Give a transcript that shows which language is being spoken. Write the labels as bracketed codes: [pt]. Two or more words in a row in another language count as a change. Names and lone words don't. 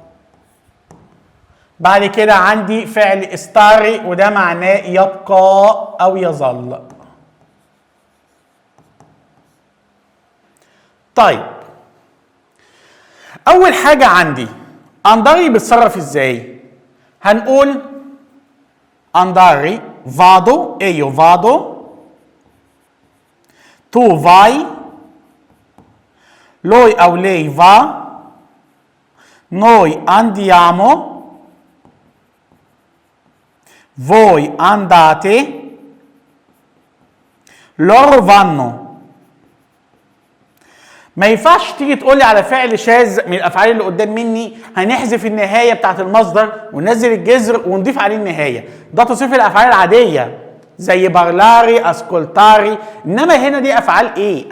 [ar] بعد كده عندي فعل استاري، وده معناه يبقى أو يظل. طيب أول حاجة عندي انداري بيتصرف ازاي؟ [it] هنقول انداري vado e io vado، tu vai، lui او lei va، noi andiamo، voi andate، loro vanno. [ar] ما ينفعش تيجي تقول لي على فعل شاذ من الافعال اللي قدام مني هنحذف النهايه بتاعت المصدر وننزل الجذر ونضيف عليه النهايه، ده تصريف الافعال العاديه زي [it] parlare ascoltare. [ar] انما هنا دي افعال ايه؟